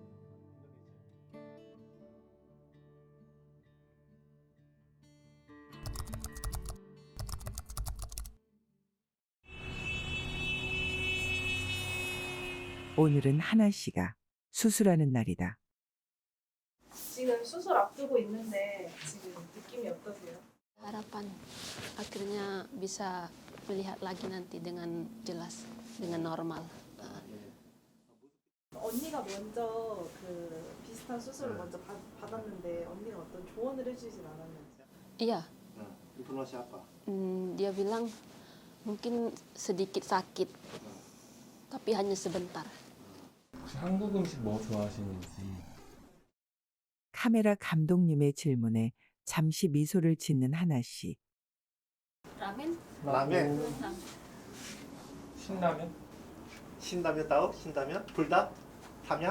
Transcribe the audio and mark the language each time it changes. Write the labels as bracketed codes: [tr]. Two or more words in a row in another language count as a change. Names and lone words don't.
[ko] 오늘은 하나 씨가 수술하는 날이다. 지금 수술 앞두고 있는데 지금 느낌이 어떠세요? [id] Harapan akhirnya bisa melihat lagi nanti dengan jelas, dengan normal. [ko] 언니가 먼저 그 비슷한 수술을 먼저 받았는데 언니가 어떤 조언을 해주진 않았는지. [id] Iya, informasi apa? dia bilang mungkin sedikit sakit, tapi hanya sebentar. [ko] 혹시 한국 음식 뭐 좋아하시는지? 카메라 감독님의 질문에 잠시 미소를 짓는 하나 씨. [id] Ramen? [ko] 라멘, 신라면? 신라면 따오? 신라면? 불닭? 삼양?